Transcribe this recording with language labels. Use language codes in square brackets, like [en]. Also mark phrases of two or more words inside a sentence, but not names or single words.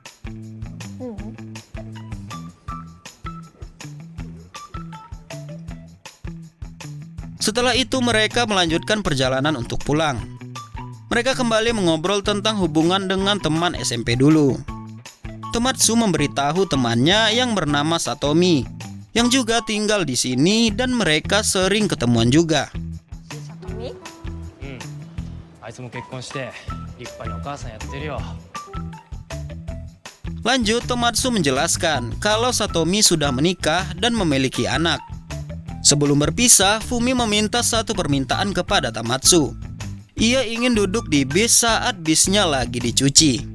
[id] Setelah itu mereka melanjutkan perjalanan untuk pulang. Mereka kembali mengobrol tentang hubungan dengan teman SMP dulu. Tomatsu memberitahu temannya yang bernama Satomi, yang juga tinggal di sini dan mereka sering ketemuan juga. [ja] さとみあいつも結婚して立派にお母さんやってるよ。 [id] Lanjut, Tomatsu menjelaskan kalau Satomi sudah menikah dan memiliki anak. Sebelum berpisah, Fumi meminta satu permintaan kepada Tomatsu. Ia ingin duduk di bis saat bisnya lagi dicuci.